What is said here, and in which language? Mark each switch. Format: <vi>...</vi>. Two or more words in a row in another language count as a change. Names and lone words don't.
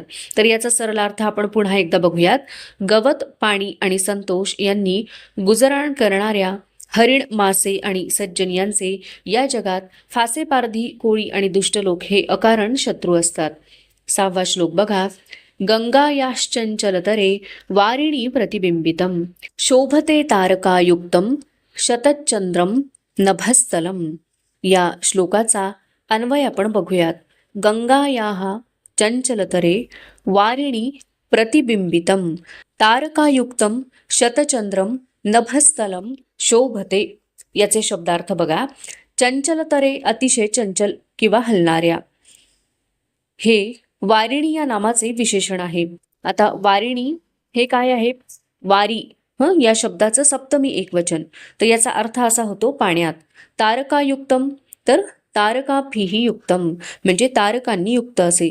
<mr>तर याचा सरळ अर्थ आपण पुन्हा एकदा बघूयात. गवत, पाणी आणि संतोष यांनी गुजराण करणाऱ्या हरिण, मासे आणि सज्जन यांचे या जगात फासेपारधी, कोळी आणि दुष्ट लोक हे अकारण शत्रू असतात. 6वा श्लोक बघा.</mr> <sa>गंगायाश्चंचलतरे वारिणी प्रतिबिंबितम शोभते तारकायुक्तम शतचंद्रम नभस्थलम.</sa> <mr>या श्लोकाचा अन्वय आपण बघूयात.</mr> <sa>गंगायाः चंचलतरे वारिणी प्रतिबिंबितम तारकायुक्तम शतचंद्रम नभस्थलम शोभते.</sa> <mr>याचे शब्दार्थ बघा. चंचलतरे अतिशय चंचल किंवा हलणाऱ्या, हे वारिणी या नामाचे विशेषण आहे. आता वारिणी हे काय आहे? वारी या शब्दाचं सप्तमी एकवचन. तर याचा अर्थ असा होतो पाण्यात. तारकायुक्तम तर</mr> <sa>तारकाभिही युक्तम</sa> <mr>म्हणजे तारकांनी युक्त असे.</mr>